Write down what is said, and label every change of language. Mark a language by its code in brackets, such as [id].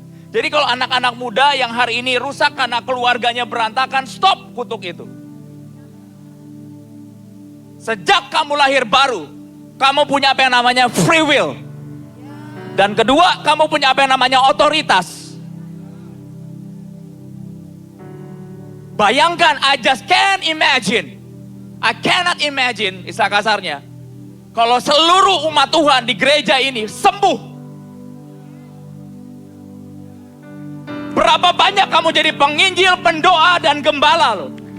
[id] Jadi kalau anak-anak muda yang hari ini rusak karena keluarganya berantakan, stop kutuk itu. Sejak kamu lahir baru, kamu punya apa yang namanya free will. Dan kedua, kamu punya apa yang namanya otoritas. Bayangkan, [en] I just can't imagine. I cannot imagine, [id] istilah kasarnya. Kalau seluruh umat Tuhan di gereja ini sembuh. Berapa banyak kamu jadi penginjil, pendoa, dan gembala loh.